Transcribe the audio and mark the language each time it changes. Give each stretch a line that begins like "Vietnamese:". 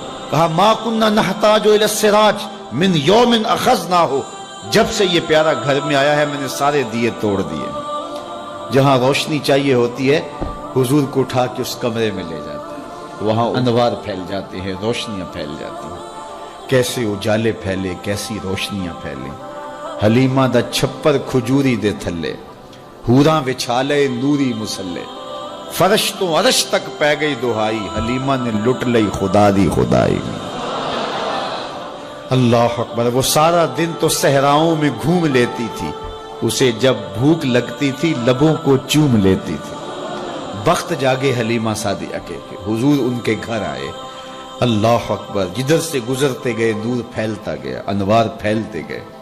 Urdu: کہا
Arabic: ما کننا نحتاج الی السراج من یوم اخذناہ,
Urdu: جب سے یہ پیارا گھر میں آیا ہے میں نے سارے دیے توڑ دیے. جہاں روشنی چاہیے ہوتی ہے حضور کو اٹھا کے اس کمرے میں لے جاتے ہیں, وہاں انوار پھیل جاتے ہیں, روشنیاں پھیل جاتی ہیں. کیسے اجالے پھیلے, کیسی روشنیاں پھیلیں.
Punjabi: حلیمہ دا چھپر کھجوری دے تھلے, ہوراں وچھالے نوری مسلے, فرش تو عرش تک پہ گئی دہائی, حلیمہ نے لٹ لئی خدا دی خدائی.
Urdu: اللہ اکبر. وہ سارا دن تو صحراؤں میں گھوم لیتی تھی, اسے جب بھوک لگتی تھی لبوں کو چوم لیتی تھی. بخت جاگے حلیمہ سعدیہ کے حضور ان کے گھر آئے. اللہ اکبر. جدھر سے گزرتے گئے نور پھیلتا گیا, انوار پھیلتے گئے.